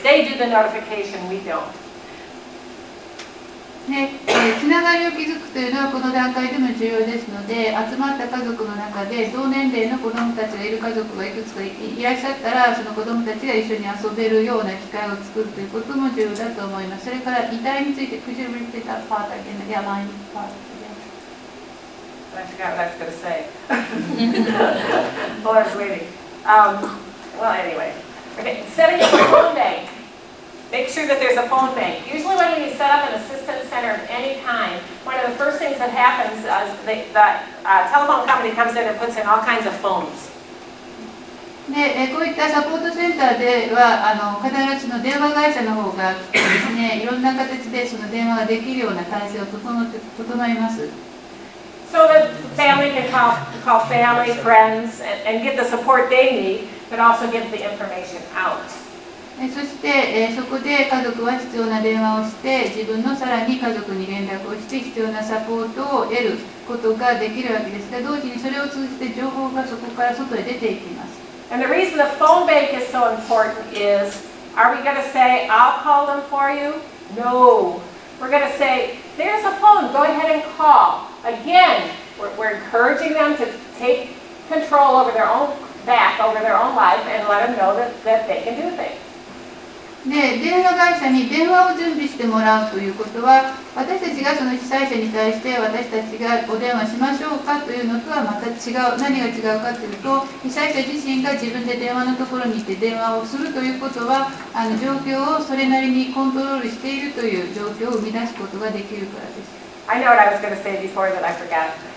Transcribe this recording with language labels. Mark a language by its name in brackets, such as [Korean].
[English] They do the notification, we don't. [Japanese] つながりを築くというのはこの段階でも重要ですので、集まった家族の中で同年齢の子どもたちがいる家族がいくつかいらっしゃったら、その子どもたちが一緒に遊べるような機会を作るということも重要だと思います。それから遺体について、 [English] Could you repeat that part again? The line part again. I forgot what I was going to say. Well, I was waiting. Well, anyway. Okay, setting up a phone bank. Make sure that there's a phone bank. Usually when you set up an assistance center of any kind, one of the first things that happens is the telephone company comes in and puts in all kinds of phones. [Japanese] で、こういったサポートセンターでは必ずしの電話会社の方がですね、いろんな形でその電話ができるような体制を整えます。 [English] So that family can call family, friends, and get the support they need but also give the information out. [Japanese] そして、そこで家族は必要な電話をして自分のさらに家族に連絡をして必要なサポートを得ることができるわけですが、同時にそれを通じて情報がそこから外へ出ていきます。 [English] And the reason the phone bank is so important is, are we going to say, I'll call them for you? No. We're going to say, there's a phone, go ahead and call. Again, we're encouraging them to take control over their own back, over their own life, and let them know that they can do things. [Japanese] で、電話会社に電話を準備してもらうということは、私たちがその被災者に対して私たちがお電話しましょうかというのとはまた違う、何が違うかというと、被災者自身が自分で電話のところに行って電話をするということは、状況をそれなりにコントロールしているという状況を生み出すことができるからです。 [English] I know what I was going to say before that I forgot.